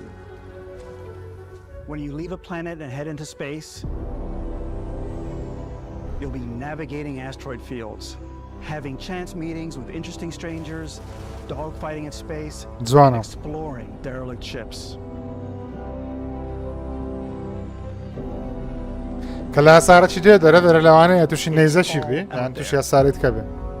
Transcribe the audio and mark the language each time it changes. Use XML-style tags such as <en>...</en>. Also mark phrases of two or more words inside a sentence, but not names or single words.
<en>When you leave a planet and head into space, you'll be navigating asteroid fields, having chance meetings with interesting strangers, dogfighting in space, and exploring derelict ships.</en> <ckb>کە لە هەسارەی دێ دەرە دەرە لەوانەیە تووشی نەیزەشی بێ یان تووشی هەسارەت کە بێ.</ckb>